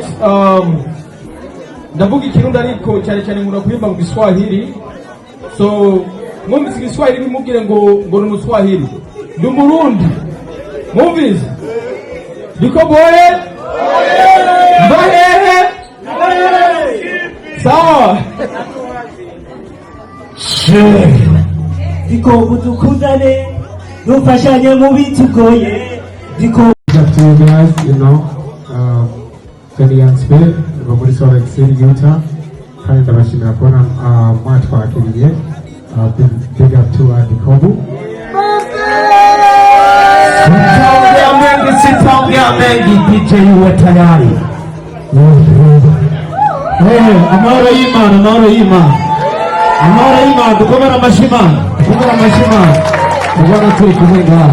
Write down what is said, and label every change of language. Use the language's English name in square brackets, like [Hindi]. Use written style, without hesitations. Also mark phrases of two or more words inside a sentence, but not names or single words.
[Rundi] Ndavuga ikirundi ariko cyane cyane nkunda kurimba mu Kiswahili, so mwumvise Kiswahili bimubwire ngo ni Muswahili, ndi umurundi mwumvise DICOBU mbahehe sawa DICOBU dukundane dufashanye mu bitugoye DICOBU. [English] Guys, you know, very young spirit, muri Salt Lake City, Utah. [Rundi] Kandi ndabashimira kubona mwatwakiriye. [English] Big up to DICOBU. [Swahili] Sitaongea mengi, DJ uwe tayari. [Rundi] Amahoro y'Imana dukomera amashimana ubona turi kumwe ngaha.